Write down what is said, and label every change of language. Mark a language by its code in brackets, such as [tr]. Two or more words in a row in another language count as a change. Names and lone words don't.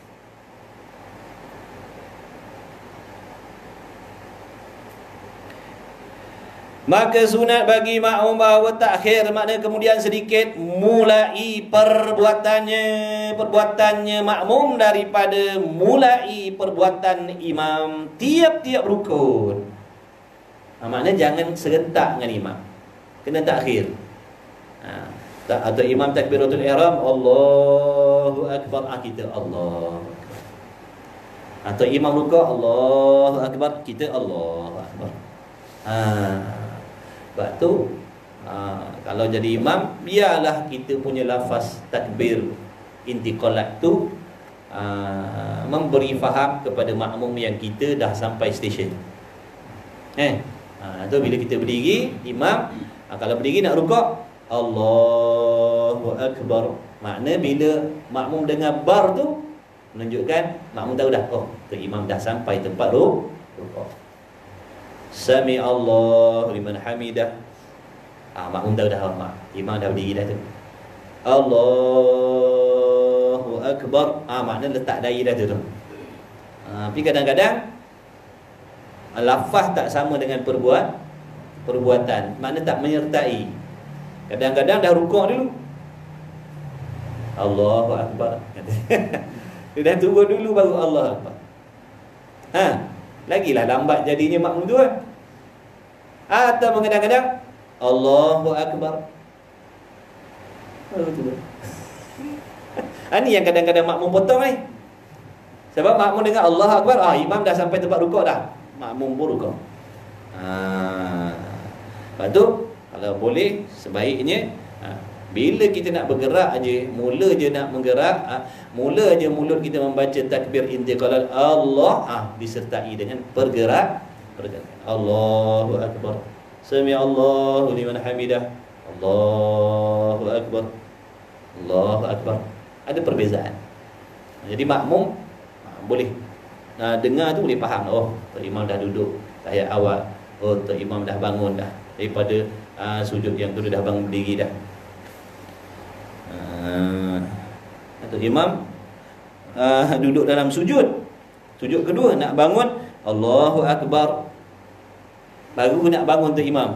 [ms] Maka sunat bagi makmum bahawa takhir makna kemudian sedikit mulai perbuatannya makmum daripada mulai perbuatan imam tiap-tiap rukun. Makna jangan serentak dengan imam, kena takhir. Atau imam takbiratul ihram, [ar] الله أكبر, [ms] kita Allah. Atau imam rukuk, [ar] الله أكبر, kita الله أكبر. [ms] Sebab tu kalau jadi imam, biarlah kita punya lafaz takbir intiqalat tu memberi faham kepada makmum yang kita dah sampai stesen. Tu bila kita berdiri, imam kalau berdiri nak rukuk, [ar] الله أكبر. [ms] Makna bila makmum dengar bar tu, menunjukkan makmum tahu dah, tu imam dah sampai tempat rukuk. [ar] سمع الله لمن حمده. [ms] Makmum tahu dah, imam dah berdiri dah tu. [ar] الله أكبر. [ms] Makna letak dahi dah tu. Tapi kadang-kadang lafaz tak sama dengan perbuatan. Makna tak menyertai. Kadang-kadang dah rukuk dulu, [ar] الله أكبر. [ms] Dia dah turun dulu baru [ar] الله أكبر. [ms] Lagilah lambat jadinya makmum tu kan. Atau kadang-kadang [ar] الله أكبر [ms] baru turun. Ini yang kadang-kadang makmum potong ni. Sebab makmum dengar [ar] الله أكبر, [ms] imam dah sampai tempat rukuk dah, makmum pun rukuk. Lepas tu kalau boleh sebaiknya bila kita nak bergerak aja, mula je nak menggerak, mula je mulut kita membaca takbir intiqalat Allah, disertai dengan pergerakan. [ar] الله أكبر. سمع الله لمن حمده. الله أكبر. الله أكبر. [ms] Ada perbezaan. Jadi makmum boleh dengar tu boleh faham, Tok Imam dah duduk tahiyat awal, Tok Imam dah bangun dah daripada sujud yang tu, dah bangun berdiri dah. Atau imam duduk dalam sujud kedua nak bangun, [ar] الله أكبر, [ms] baru nak bangun tu imam.